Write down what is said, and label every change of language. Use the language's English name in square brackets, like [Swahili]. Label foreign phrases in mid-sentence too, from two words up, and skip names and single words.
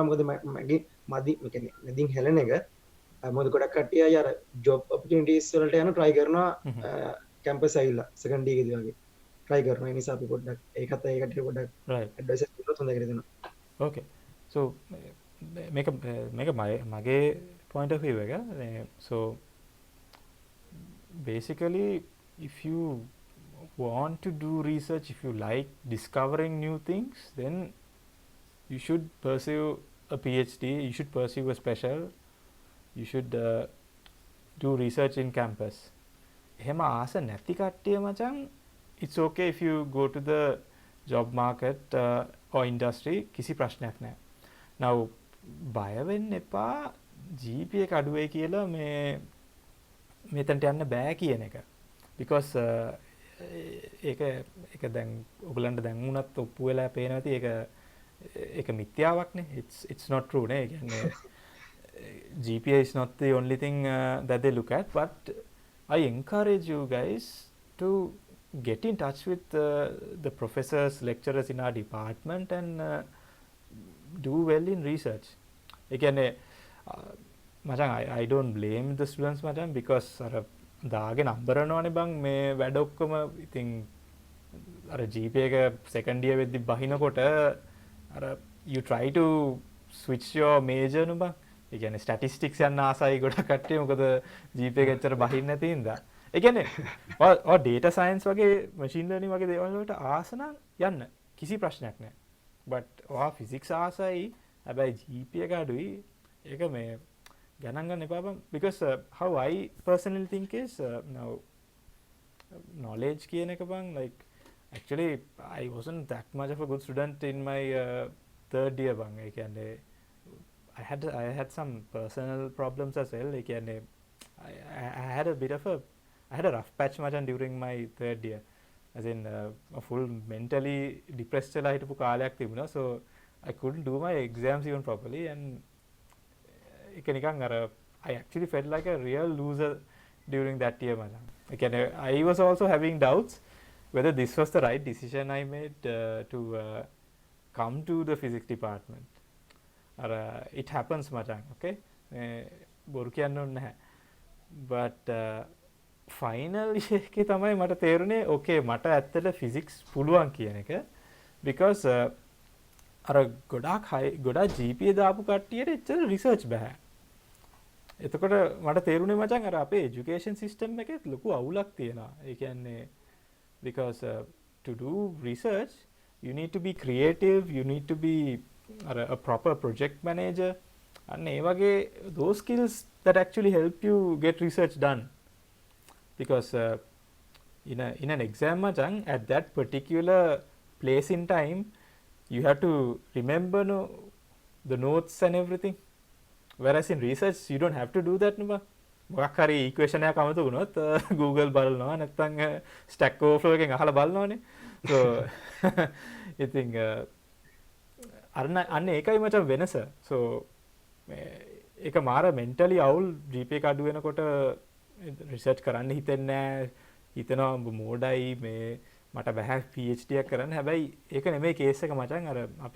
[Sinhala] මොකද මගේ මදි කියන්නේ නැදින් හැලෙන එක. මොකද ගොඩක් කට්ටිය අය අර [English] job opportunities [Sinhala] වලට යන try කරනවා කැම්පස් ඇවිල්ලා [English] second year [Sinhala] එකේදී වගේ try කරනවා. ඒ නිසා අපි පොඩ්ඩක් ඒකත් ඒ කට්ටියට පොඩ්ඩක් [English] Right. [Sinhala] ඇඩ්වයිස් එකක් දුන්නොත් හොඳයි කියලා දෙනවා. [English] Okay. So [Sinhala] මේක මගේ [English] point of view [Sinhala] එක. [English] So basically if you want to do research, if you like discovering new things, then you should pursue a PhD, you should pursue a special, you should do research in campus. [Sinhala] එහෙම ආස නැති කට්ටිය මචං, [English] it's okay if you go to the job market or industry, [Sinhala] කිසි ප්‍රශ්නයක් නැහැ. Now බය වෙන්න එපා GPA එක අඩු වෙයි කියලා මේ මෙතනට යන්න බෑ කියන එක. Because ඒක දැන් ඔයගලන්ට දැන් උනත් ඔප්පු වෙලා පේනවා ඇති ඒක මිත්‍යාවක්නේ. [English] It's not true නේ. [Sinhala] ඒ කියන්නේ [English] GPA is not the only thing that they look at, but I encourage you guys to get in touch with the professors, lecturers in our department and do well in research. [Sinhala] ඒ කියන්නේ මචං [English] I don't blame the students [Sinhala] මචං, because අර දාගේ නම්බර යනවනේ බං මේ වැඩ ඔක්කොම ඉතින් අර GPA එක [English] second year [Sinhala] වෙද්දි බහිනකොට අර [English] you try to switch your major [Sinhala] नु බං. ඒ කියන්නේ statistics යන ආසයි ගොඩක් කට්ටිය, මොකද GPA එක ඇත්තට බහින්න නැති හින්දා. ඒ කියන්නේ ඔය [English] data science [Sinhala] වගේ [English] machine learning [Sinhala] වගේ දේවල් වලට ආස නම් යන්න කිසි ප්‍රශ්නයක් නැහැ. but ඔයා physics ආසයි හැබැයි GPA එක අඩුයි, ඒක මේ ගණන් ගන්න එපා බං. [English] because how I personally think is now knowledge [Sinhala] කියන එක බං, [English] like actually I wasn't that much of a good student in my third year බං. [Sinhala] ඒ කියන්නේ [English] I had some personal problems as well. [Sinhala] ඒ කියන්නේ [English] I had a rough patch මචන් during my third year, as in a full mentally depressed [Sinhala] වෙලා හිටපු කාලයක් තිබුණා. [English] So I couldn't do my exams even properly, and [Sinhala] ඒක නිකන් අර [English] I actually felt like a real loser during that year මචන්. [Sinhala] ඒ කියන්නේ [English] I was also having doubts whether this was the right decision I made to come to the physics department. Or it happens [Sinhala] මචන්. okay බොරු කියන්න ඕනේ නැහැ. but final එකේ තමයි මට තේරුනේ okay මට ඇත්තට physics පුළුවන් කියන එක, because අර ගොඩක් GPA දාපු කට්ටියට එච්චර research බෑ. එතකොට මට තේරුනේ මචන් අර අපේ education system එකේ ලොකු අවුලක් තියෙනවා. ඒ කියන්නේ [English] because to do research you need to be creative, you need to be a proper project manager, and [Sinhala] ඒ වගේ [English] those skills that actually help you get research done. Because in an exam machan, at that particular place in time you have to remember the notes and everything, whereas in research you don't have to do that නුඹ. [Sinhala] මොකක් හරි equation එකක් අමතක වුණොත් Google බලනවා, නැත්නම් Stack Overflow එකෙන් අහලා බලනවානේ. [English] so I think [Sinhala] අන්න ඒකයි මචං වෙනස. so ඒක මාර mentally අවුල් GPA එක අඩු වෙනකොට රිසර්ච් කරන්න හිතෙන්නේ නැහැ. හිතනවා මෝඩයි මේ මට බෑ PhD එකක් කරන්න. හැබැයි ඒක නෙමෙයි කේස් එක මචං.